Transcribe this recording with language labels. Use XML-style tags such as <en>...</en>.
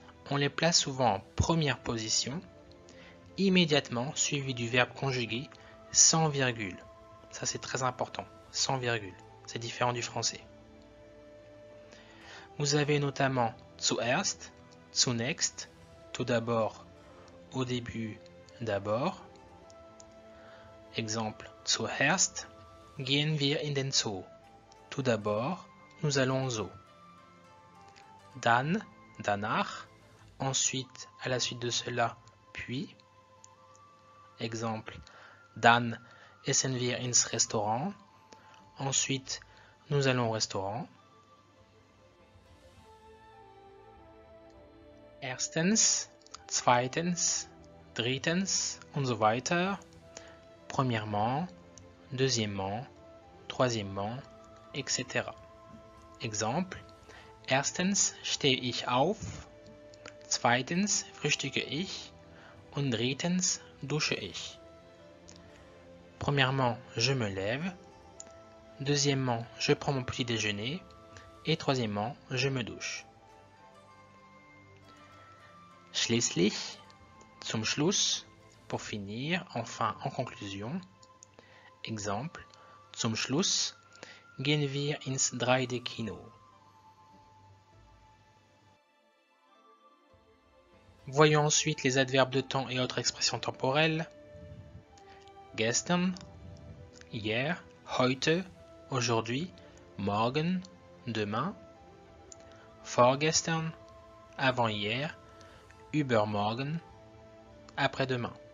<fr>On les place souvent en première position, immédiatement suivi du verbe conjugué sans virgule. Ça c'est très important, sans virgule. C'est différent du français. Vous avez notamment</fr> <de>zuerst, zunächst,</de> <fr>tout d'abord, au début, d'abord. Exemple,</fr> <de>zuerst gehen wir in den Zoo.</de> <fr>Tout d'abord, nous allons au zoo.</fr> <de>Dann, danach,</de> <fr>ensuite, à la suite de cela, puis. Exemple,</fr> <de>dann essen wir ins Restaurant.</de> <fr>Ensuite, nous allons au restaurant.</fr> <de>Erstens, zweitens, drittens und so weiter.</de> <fr>Premièrement, deuxièmement, troisièmement, etc. Exemple,</fr> <de>erstens stehe ich auf, zweitens frühstücke ich und drittens dusche ich.</de> <fr>Premièrement, je me lève, deuxièmement, je prends mon petit déjeuner et troisièmement, je me douche.</fr> <de>Schließlich, zum Schluss,</de> <fr>pour finir, enfin, en conclusion. Exemple,</fr> <de>zum Schluss gehen wir ins 3D-Kino.</de> <fr>Voyons ensuite les adverbes de temps et autres expressions temporelles.</fr> <de>Gestern,</de> <fr>hier,</fr> <de>heute,</de> <fr>aujourd'hui,</fr> <de>morgen,</de> <fr>demain.</fr> <de>Vorgestern,</de> <fr>avant-hier,</fr> <de>übermorgen,</de> <fr>après-demain.</fr>